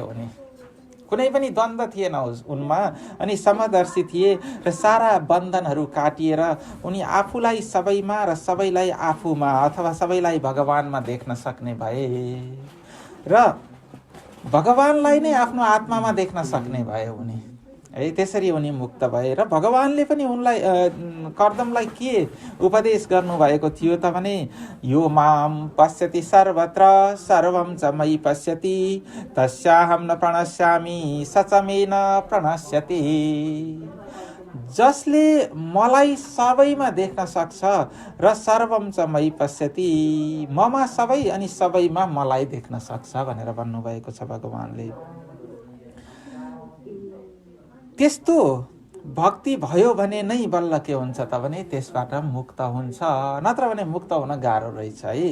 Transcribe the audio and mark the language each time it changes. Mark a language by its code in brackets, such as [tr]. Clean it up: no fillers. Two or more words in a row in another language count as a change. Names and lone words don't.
[ne] उनी कुनै पनि द्वन्द्व थिएन उनमा, अनि समदर्शी थिए र सारा बन्धनहरू काटिएर उनी आफूलाई सबैमा र सबैलाई आफूमा अथवा सबैलाई भगवानमा देख्न सक्ने भए र भगवानलाई नै आफ्नो आत्मामा देख्न सक्ने भए उनी है। त्यसरी उनी मुक्त भए र भगवानले पनि उनलाई कर्दमलाई के उपदेश गर्नुभएको थियो त भने [sa] यो माम पश्यति सर्वत्र सर्वं च मयि पश्यति तस्याहं न प्रणश्यामि स च मे न प्रणश्यति। [ne] जसले मलाई सबैमा देख्न सक्छ र [sa] सर्वं च मयि पश्यति, [ne] ममा सबै अनि सबैमा मलाई देख्न सक्छ भनेर भन्नुभएको छ भगवानले। त्यस्तो भक्ति भयो भने नै बल्ल के हुन्छ त भने त्यसबाट मुक्त हुन्छ, नत्र भने मुक्त हुन गाह्रो रहेछ है।